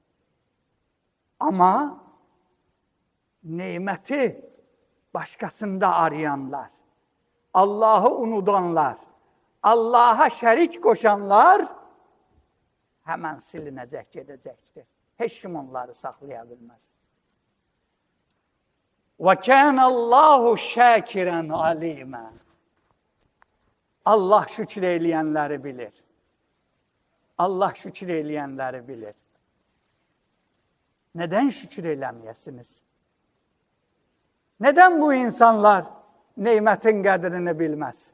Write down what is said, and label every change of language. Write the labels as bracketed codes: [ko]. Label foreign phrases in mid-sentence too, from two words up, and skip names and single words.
[tr] Ama nimeti başkasında arayanlar, Allah'ı unudanlar, Allah'a şerik koşanlar hemen silinecek, gedecektir. Hiç kim onları saklayabilmez. [ar] وَكَانَ اللّٰهُ شَاكِرًا عَلِيمًا. [tr] Allah şükür eyleyenleri bilir. Allah şükür eyleyenleri bilir. Neden şükür eylemeyesiniz? Neden bu insanlar nimetin qədrini bilmez?